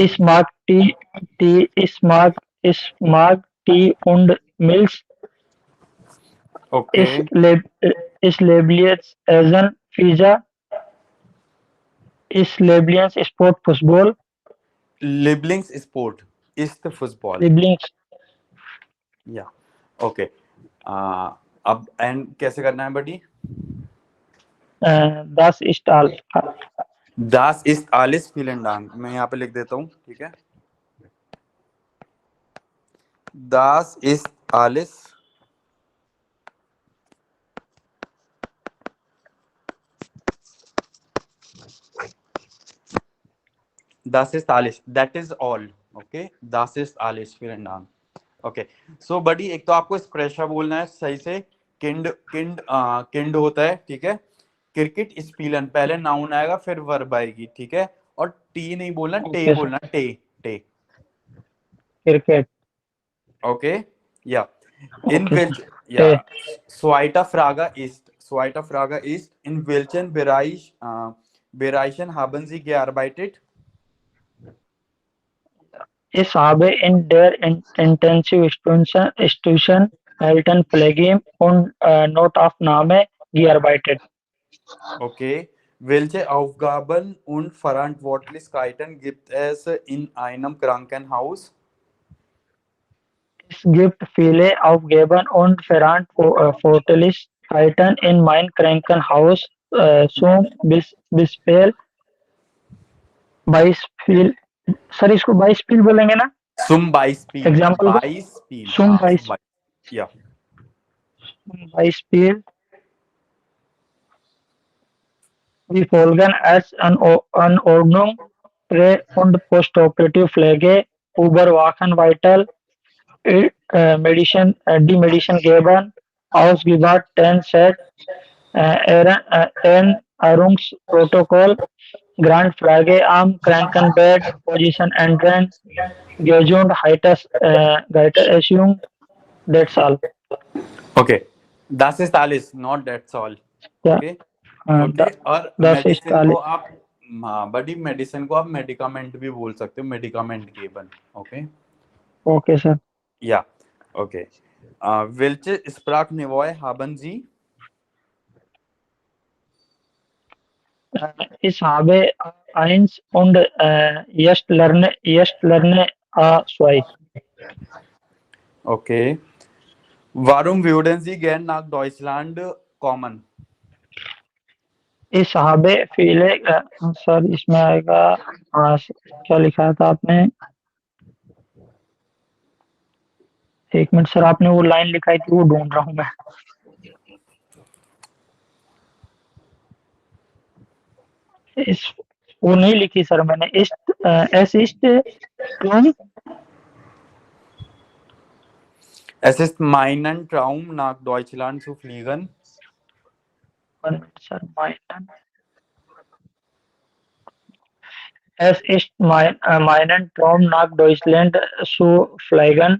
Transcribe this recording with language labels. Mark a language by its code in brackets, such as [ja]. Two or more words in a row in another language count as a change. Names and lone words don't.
[de] Ich mag Tee und Milch. Okay. Ich liebe Essen, Pizza. Ich liebe Sport, Fußball. Lieblingssport ist Fußball. Lieblings Ja. [hi] Okay. अब एंड कैसे करना है बडी? [de] Das ist all. Das ist alles, vielen Dank. [hi] मैं यहाँ पे लिख देता हूँ, ठीक है? [de] Das ist alles. Das ist alles. [en] That is all. [de] Okay. Das ist alles, vielen Dank. [hi] ओके सो बडी, एक तो आपको स्प्रेशा बोलना है सही से, किंड होता है, ठीक है? [de] Kricket spielen, [hi] पहले नाउन आएगा फिर वर्ब आएगी, ठीक है? और टी नहीं बोलना, टे Okay, बोलना, टे। Cricket. ओके या इन Okay, विच sir. [de] या Zweiter Frage ist in welchem Bereichen haben Sie gearbeitet? Ich habe in der Intensivstation Altenpflege und Notaufnahme gearbeitet. Okay. Welche Aufgaben und Verantwortlichkeiten gibt es in einem Krankenhaus? Es gibt viele Aufgaben und Verantwortlichkeiten in meinem Krankenhaus, zum Beispiel, [hi] सर इसको Beispiel बोलेंगे ना? [de] Zum Beispiel. [hi] Example को? [de] Beispiel. Zum [hi] हाँ, [de] Beispiel. Ja. Beispiel. Wir folgen als Anordnung Prä- und Postoperative Pflege, überwachen vital die Medizin geben, ausgebaut, Set, Ernährungsprotokoll, Grandpflege am Krankenbett, Position Entren, Gesundheitserziehung, [en] that's all. [de] Okay. Das ist alles, [en] not that's all. [hi] क्या ओके हाँ, ओके। और [de] das ist [hi] मेडिसिन को [de] alles. [hi] आप, हाँ बड़ी मेडिसिन को आप मेडिकामेंट भी बोल सकते हो, [de] Medikament geben. [hi] ओके [en] Okay, Sir. [hi] या ओके। [de] welche Sprachniveau haben Sie? Ich habe eins und jetzt lerne zwei. Okay. Warum würden Sie gern nach Deutschland kommen? Ich habe viele, [hi] सर इसमें आएगा, क्या लिखा था आपने? एक मिनट सर, आपने वो लाइन लिखाई थी, वो ढूंढ रहा हूँ मैं। इस वो नहीं लिखी सर मैंने। [de] es ist um Es ist mein Traum, nach Deutschland zu fliegen. सर es ist meinen Traum nach Deutschland zu fliegen.